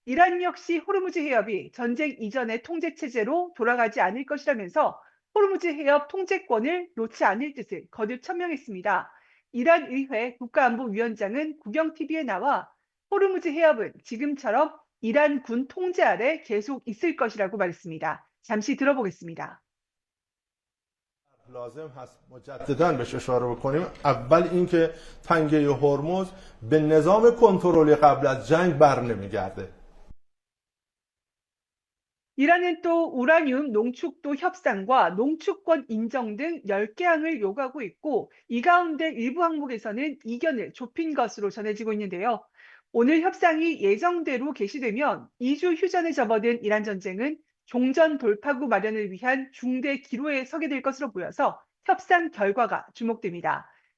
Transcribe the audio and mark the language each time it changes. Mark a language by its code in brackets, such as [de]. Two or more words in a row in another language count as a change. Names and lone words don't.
[ko] 이란 역시 호르무즈 해협이 전쟁 이전의 통제 체제로 돌아가지 않을 것이라면서 호르무즈 해협 통제권을 놓지 않을 뜻을 거듭 천명했습니다. 이란 의회 국가안보위원장은 국영TV에 나와 호르무즈 해협은 지금처럼 이란 군 통제 아래 계속 있을 것이라고 말했습니다. 잠시 들어보겠습니다. [fa] لازم هست مجددا بهش اشاره بکنیم اول اینکه تنگه هرمز به نظام کنترلی قبل از جنگ بر نمیگرده [ko] 이란은 또 우라늄 농축도 협상과 농축권 인정 등 10개 항을 요구하고 있고 이 가운데 일부 항목에서는 이견을 좁힌 것으로 전해지고 있는데요. 오늘 협상이 예정대로 개시되면 2주 휴전에 접어든 이란 전쟁은 종전 돌파구 마련을 위한 중대 기로에 서게 될 것으로 보여서 협상 결과가 주목됩니다.